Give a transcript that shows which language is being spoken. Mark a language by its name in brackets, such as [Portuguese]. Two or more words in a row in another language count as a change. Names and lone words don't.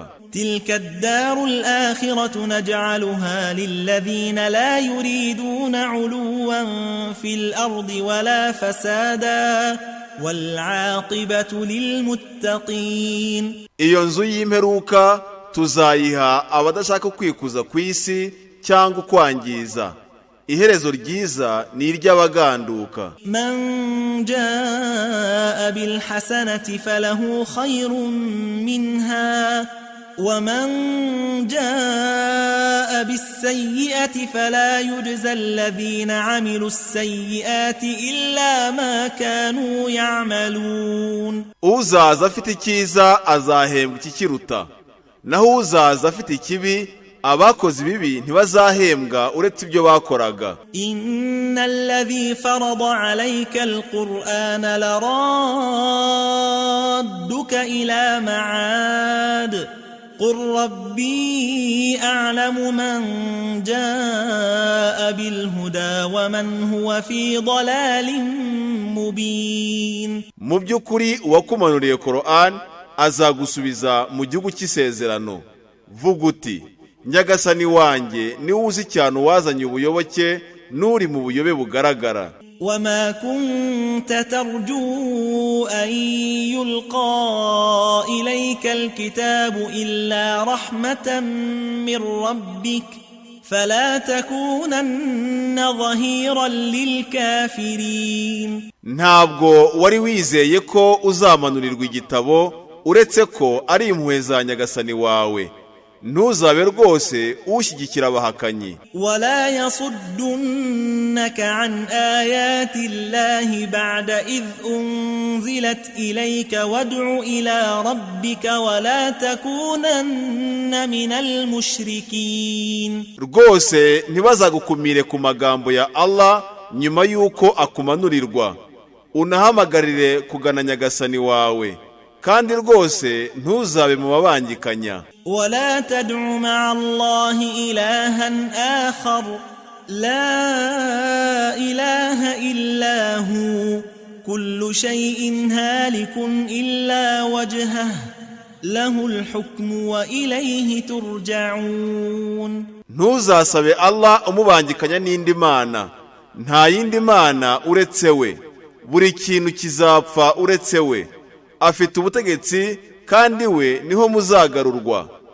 [Arabic] تلك الدار الآخرة نجعلها للذين لا يريدون علوا في الأرض ولا فسادا والعاقبة للمتقين. [Kinyarwanda] Iyo nzu y'imperuka tuzayiha abadashaka kwikuza ku isi cyangwa kwangiza. Iherezo ryiza ni iry'abaganduka. [Arabic] من جاء بالحسنة فله خير منها ومن جاء بالسيئة فلا يجزى الذين عملوا السيئات إلا ما كانوا يعملون. [Kinyarwanda] uzaza afite icyiza azahembwa ikikiruta, naho uzaza afite ikibi abakoze ibibi ntibazahembwa uretse ibyo bakoraga. [Arabic] إن الذي فرض عليك القرآن لرادك إلى معاد قل ربي أعلم من جاء بالهدى ومن هو في ضلال مبين. [Kinyarwanda] mu by'ukuri uwakumanuriye Qur'an azagusubiza mu gihugu cy'isezerano. Vuga uti nyagasani wanjye niwe uzi cyane uwazanye ubuyoboke n'uri mu buyobe bugaragara. [Arabic] وما كنت ترجو أن يلقى إليك الكتاب إلا رحمة من ربك فلا تكونن ظهيرا للكافرين. [Kinyarwanda] ntabwo wari wizeye ko uzamanurirwa igitabo uretse ko ari impuhwe za nyagasani wawe. ntuzabe rwose ushyigikira abahakanyi. [Arabic] ولا يصدنك عن آيات الله بعد إذ أنزلت إليك وادع إلى ربك ولا تكونن من المشركين. [Kinyarwanda] rwose ntibazagukumire ku magambo ya Allah nyuma yuko akumanurirwa. unahamagarire kugana nyagasani wawe kandi rwose ntuzabe mu babangikanya. [Arabic] ولا تدع مع الله إلها آخر لا إله إلا هو كل شيء هالك إلا وجهه له الحكم وإليه ترجعون. [Kinyarwanda] ntuzasabe Allah umubangikanya n'indi mana. nta yindi mana uretse we. buri kintu kizapfa uretse we. afite ubutegetsi kandi we niho muzagarurwa.